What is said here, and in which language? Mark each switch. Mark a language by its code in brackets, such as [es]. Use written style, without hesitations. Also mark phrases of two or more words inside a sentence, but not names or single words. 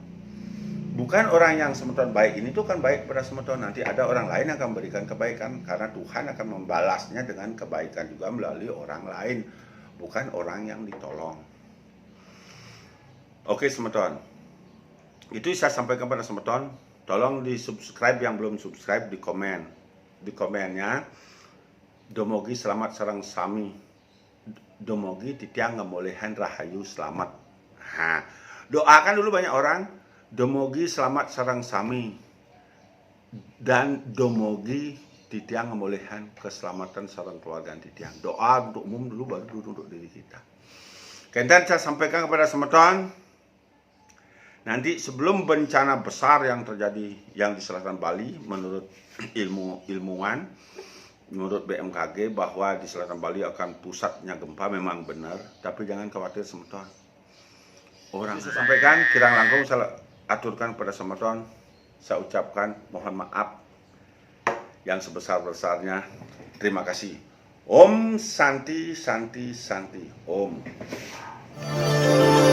[id] Bukan orang yang semeton baik ini tuh kan baik kepada semeton, nanti ada orang lain yang akan memberikan kebaikan, karena Tuhan akan membalasnya dengan kebaikan juga melalui orang lain, bukan orang yang ditolong. Oke semeton, itu saya sampaikan kepada semeton. Tolong di subscribe yang belum subscribe, di komen. Di komennya, [ban] Domogi selamat sareng sami. Domogi titiang ngemolehan rahayu selamat. [id] Doakan dulu banyak orang. [ban] Domogi selamat sareng sami. Dan Domogi titiang ngemolehan keselamatan sareng keluarga titiang. [id] Doa untuk umum dulu, baru untuk diri kita. Kemudian saya sampaikan kepada semeton, nanti sebelum bencana besar yang terjadi yang di selatan Bali, menurut ilmuwan, menurut BMKG bahwa di selatan Bali akan pusatnya gempa, memang benar, tapi jangan khawatir semeton. Orang saya sampaikan, [ban] kirang langkung [id] saya aturkan pada semeton, saya ucapkan mohon maaf yang sebesar-besarnya. Terima kasih. [sa] Om Santi Santi Santi Om.